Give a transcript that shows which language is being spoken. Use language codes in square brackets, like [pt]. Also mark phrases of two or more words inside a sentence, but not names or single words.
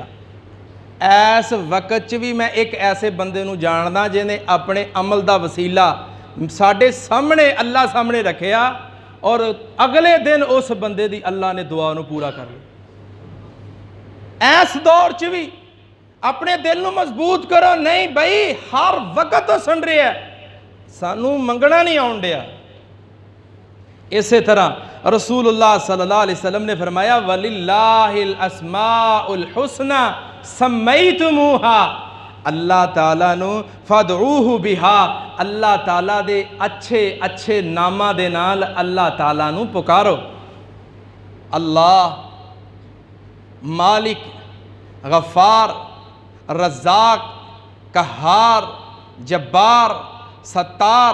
[pa] ਇਸ ਵਕਤ 'ਚ ਵੀ ਮੈਂ ਇੱਕ ਐਸੇ ਬੰਦੇ ਨੂੰ ਜਾਣਦਾ ਜਿਹਨੇ ਆਪਣੇ ਅਮਲ ਦਾ ਵਸੀਲਾ ਸਾਡੇ ਸਾਹਮਣੇ ਅੱਲਾ ਸਾਹਮਣੇ ਰੱਖਿਆ ਔਰ ਅਗਲੇ ਦਿਨ ਉਸ ਬੰਦੇ ਦੀ ਅੱਲਾ ਨੇ ਦੁਆ ਨੂੰ ਪੂਰਾ ਕਰ ਲਿਆ। ਇਸ ਦੌਰ 'ਚ ਵੀ ਆਪਣੇ ਦਿਲ ਨੂੰ ਮਜ਼ਬੂਤ ਕਰੋ, ਨਹੀਂ ਬਈ ਹਰ ਵਕਤ ਤੋਂ ਸੁਣ ਰਿਹਾ, ਸਾਨੂੰ ਮੰਗਣਾ ਨਹੀਂ ਆਉਣ ਡਿਆ। ਇਸੇ ਤਰ੍ਹਾਂ ਰਸੂਲੁल्लाह [ar] صلى الله عليه وسلم [pa] ਨੇ ਫ਼ਰਮਾਇਆ, [ar] ولله الأسماء الحسنى سميتموها, [pa] ਅੱਲਾਹ ਤਾਲਾ ਨੂੰ [ar] فادعوه بها, [pa] ਅੱਲਾਹ ਤਾਲਾ ਦੇ ਅੱਛੇ ਅੱਛੇ ਨਾਮਾਂ ਦੇ ਨਾਲ ਅੱਲਾਹ ਤਾਲਾ ਨੂੰ ਪੁਕਾਰੋ। अल्लाह, मालिक, गफ़ार, रज़ाक, कहार, जब्बार, सत्तार।